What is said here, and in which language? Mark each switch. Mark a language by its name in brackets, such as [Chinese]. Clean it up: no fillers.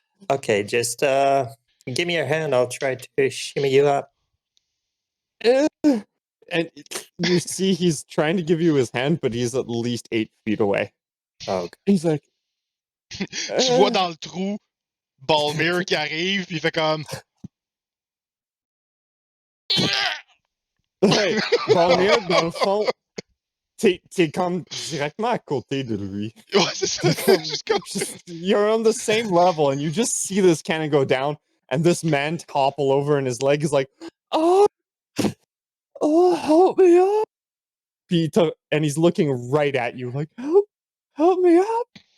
[English] Okay, just give me your hand. I'll try to shimmy you up. And you see he's trying to give you his hand, but he's at least 8 feet away. Oh, He's like... [French] Tu vois dans le trou Bhalmir qui arrive, puis il fait comme... Ouais, Bhalmir, dans le fond, t'es comme directement à côté de lui. Ouais, c'est ça. [English] You're on the same level, and you just see this cannon go down, and this man topple over, and his leg is like, oh, help me up. And he's looking right at you, like, help me up.